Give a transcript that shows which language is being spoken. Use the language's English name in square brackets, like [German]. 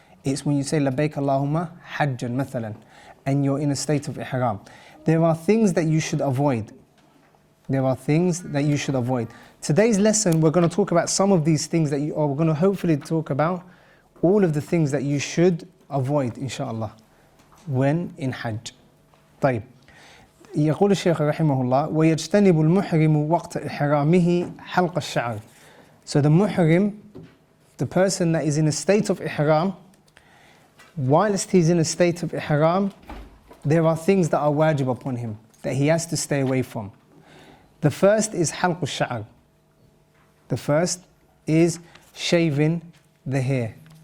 [English] It's when you say [Arabic] لبيك اللهم حجا مثلا [English] and you're in a state of ihram. There are things that you should avoid. There are things that you should avoid. Today's lesson, we're going to talk about some of these things that or we're going to hopefully talk about all of the things that you should avoid, inshallah, when in Hajj. [Arabic] طيب. يقول الشيخ رحمه الله ويجتنب المحرم وقت إحرامه حلق الشعر. [English] So the muhrim, the person that is in a state of ihram, whilst he's in a state of ihram, there are things that are wajib upon him, that he has to stay away from. The first is halq al-sha'r. The first is shaving the hair.